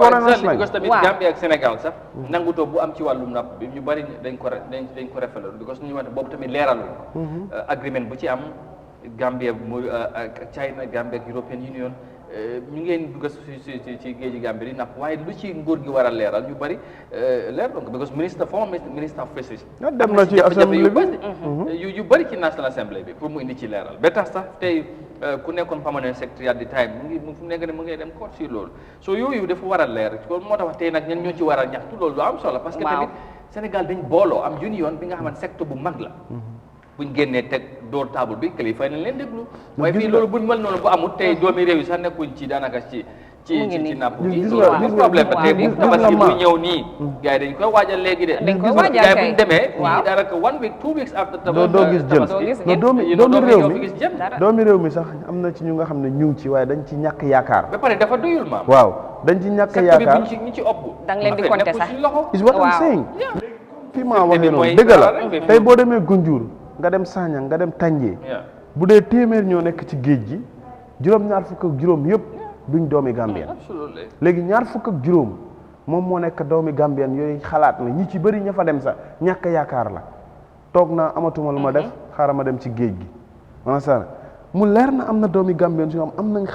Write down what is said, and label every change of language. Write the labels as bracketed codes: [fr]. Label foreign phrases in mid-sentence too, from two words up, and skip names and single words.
[wo] because tamit Gambie ak Sénégal sax nangutoo bu am ci wàllum napp bi ñu bari dañ ko rafetlu because ñu wante boobu tamit leeralu agreement bu ci am Gambie ak China Gambie ak [en] European Union [wo] ñu ngeen dugg ci géeji Gambie di napp waaye lu ci nguur gi war a leeral ñu bari leer donc because [en] former minister of fisheries [wo] dem na ci assemblée bi yu bari ci [en] National Assembly [wo] bi pour mu indi ci leeral ba tax sax tey ku nekkoon [en] permanent secretary at the time [wo] fu nekk ne mu ngi dem court si loolu so yooyu dafa war a leer loolu moo tax tey nag ñen ñoo ci war a ñaxtu loolu lu am solo [fr] parce que [wo] tamit Sénégal dañ booloo am union bi nga xamante secteur bu mag la buñ génnee teg [en] door table [wo] bi kilifa nañ leen déglu waaye fii loolu buñ mel noonu bu amul tey doomi réew yi sax nekkuñ ci daanaka ci napp gi loolu problème ba tey bu tabaski bu ñëw nii gars yi dañ koy waajal léegi de gars yi buñ demee fii daanaka [en] 1 week 2 weeks after [wo] doo gis jën doomi réew mi sax am na ci ñu nga xam ne ñu ngi ci waaye dañ ci ñàkk yaakaar ba pare dafa doyul maam waaw dañ ci ñàkk yaakaar ñi ci ëpp da nga leen di compter sax [en] is what I'm saying [wo] fii maa waxee noonu dëgg la tey boo demee Gunjur nga dem Sagnang nga dem Tànjee bu dee téeméer ñoo nekk ci géej gi juróom-ñaar fukk ak juróom yëpp duñ doomi Gambien léegi ñaar fukk ak juróom moom moo nekk doomi Gambien yooyu xalaat na ñi ci bëri ña fa dem sax ñàkk yaakaar la toog naa amatuma lu ma def xaaral ma dem ci géej gi maanaam mu leer na am na doomi Gambien su am nañ